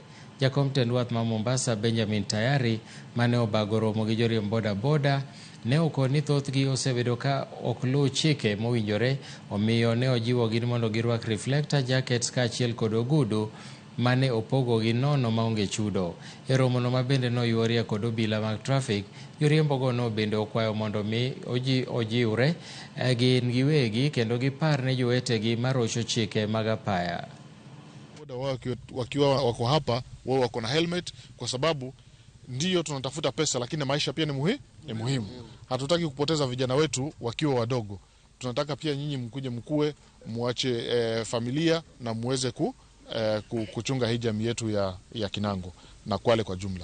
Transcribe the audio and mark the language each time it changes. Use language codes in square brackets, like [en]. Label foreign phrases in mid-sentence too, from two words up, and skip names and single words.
[luo] Jakom tend wath ma Mombasa Benjamin Tayari mane obago romo gi joriemb boda ne okoni ni thothgi osebedo ka ok luw chike mowinjore, omiyo ne ojiwogi mondo girwak [en] reflector jackets [luo] kaachiel kod ogudu mane opogo gi nono maonge chudo. E romono ma bende noyuorie kod obila mag trafik, joriembogo no bende okwayo mondo mi ojiwre gin giwegi kendo gipar ne jowetegi marocho chike mag apaya. [sw] Wakiwa wako hapa wao wako na helmet kwa sababu ndio tunatafuta pesa, lakini maisha pia ni muhimu. Hatutaki kupoteza vijana wetu wakiwa wadogo. Tunataka pia nyinyi mkue muache familia na muweze kuchunga hii jamii yetu ya Kinango na Kwale kwa jumla.